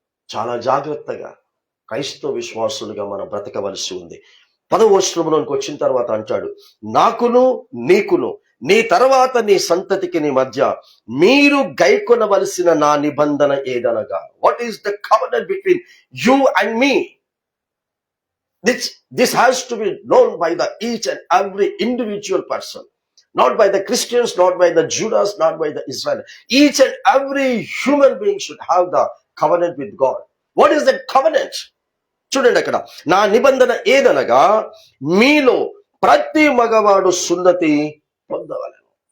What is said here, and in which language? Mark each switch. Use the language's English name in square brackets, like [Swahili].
[Telugu] చాలా జాగ్రత్తగా క్రైస్తవ విశ్వాసులుగా మనం బ్రతకవలసి ఉంది. 10వ వచనంలోకి వచ్చిన తర్వాత అంటాడు, నాకును నీకును నీ తర్వాత నీ సంతతికి నీ మధ్య మీరు గైకొనవలసిన నా నిబంధన ఏదనగా, [English] What is the covenant between you and me? This has to be known by the each and every individual person, not by the Christians, not by the Judas, not by the Israel. Each and every human being should have the covenant with God. What is that covenant? [Telugu] చూడండి అక్కడ, నా నిబంధన ఏదనగా మీలో ప్రతి మగవాడు సున్నతి పొందవలెను.